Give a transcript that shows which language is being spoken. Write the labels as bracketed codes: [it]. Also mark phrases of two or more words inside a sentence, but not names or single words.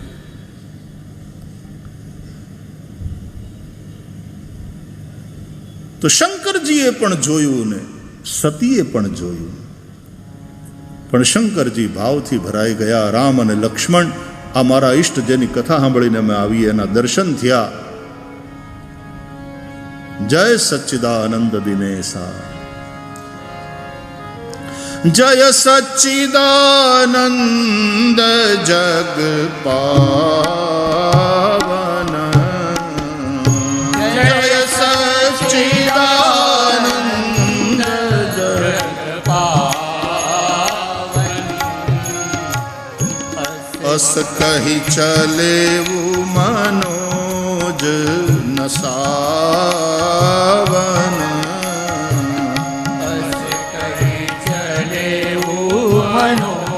[gu] તો શંકરજીએ પણ જોયું ને સતીએ પણ જોયું, પણ શંકરજી ભાવથી ભરાઈ ગયા. રામ અને લક્ષ્મણ, આ મારા ઈષ્ટ જેની કથા સાંભળીને અમે આવીએ, એના દર્શન થયા. [awa] जय सच्चिदानंद दिनेशा. जय सच्चिदानंद जग पावन जय सच्चिदानंद जग अस कही चले वो मनोज नसावन अस कही चले ओ मनो